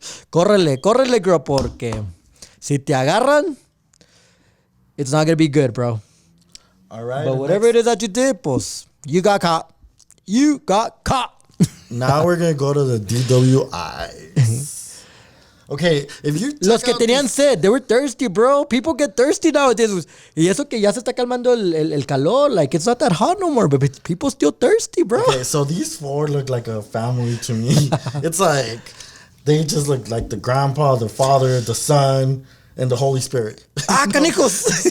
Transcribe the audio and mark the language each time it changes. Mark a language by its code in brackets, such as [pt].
[es] Córrele, [en] girl, [es] porque si te agarran, [en] it's not gonna be good, bro. All right. But whatever it is that you did, pues, you got caught. You got caught. Now we're gonna go to the DWIs. Okay, if you [es] Los que tenían sed, [en] they were thirsty, bro. People get thirsty nowadays. [es] Y eso que ya se está calmando el calor. [en] Like, it's not that hot no more, but people still thirsty, bro. Okay, so these four look like a family to me. It's like, they just look like the grandpa, the father, the son, and the Holy Spirit. [es] Canijos.